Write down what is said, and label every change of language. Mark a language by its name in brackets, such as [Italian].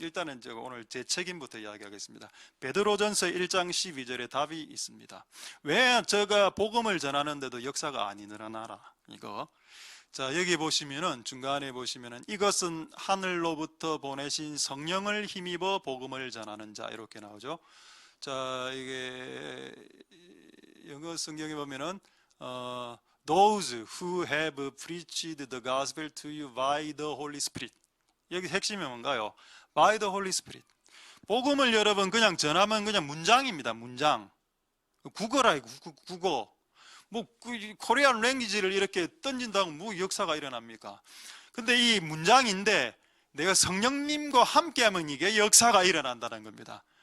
[Korean] 일단은 제가 오늘 제 책임부터 이야기하겠습니다. 베드로전서 1장 12절에 답이 있습니다. 왜 제가 복음을 전하는데도 역사가 안 일어나라? 이거. 자, 여기 보시면은, 중간에 보시면은, 이것은 하늘로부터 보내신 성령을 힘입어 복음을 전하는 자, 이렇게 나오죠. 자, 이게 영어 성경에 보면은 [English] Those who have preached the gospel to you by the Holy Spirit. [Korean] 여기 핵심이 뭔가요? [English] By the Holy Spirit. [Korean] 복음을 여러분 그냥 전하면 그냥 문장입니다. 문장. 국어라, 국어. 코리안 랭귀지를 이렇게 던진다고 뭐 역사가 일어납니까? 근데 이 문장인데 내가 성령님과 함께하면 이게 역사가 일어난다는 겁니다.